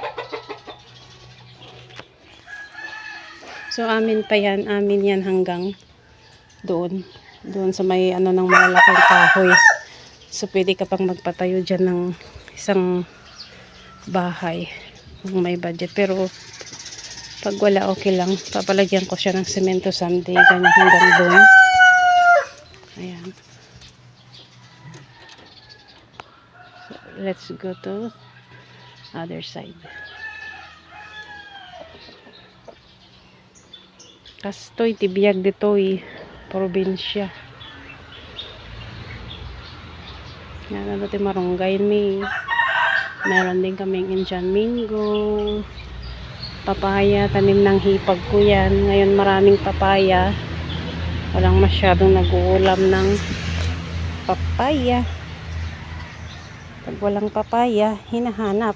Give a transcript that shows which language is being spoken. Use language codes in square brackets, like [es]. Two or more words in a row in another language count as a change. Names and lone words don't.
[tl] So amin yan hanggang doon sa may ng malalaking kahoy. So pwede ka pang magpatayo dyan ng isang bahay kung may budget, pero pag wala okay lang, papalagyan ko siya ng semento someday, ganyan hanggang doon. Ayan. [en] So let's go to other side. [ilo] Kastoy tibiyag ditoy probinsya. Yan ano ti marunggay mi. [tl] Meron din kaming Indian mango, papaya, tanim ng hipag ko yan. Ngayon maraming papaya. Walang masyadong nag-uulam ng papaya. Pag walang papaya, hinahanap.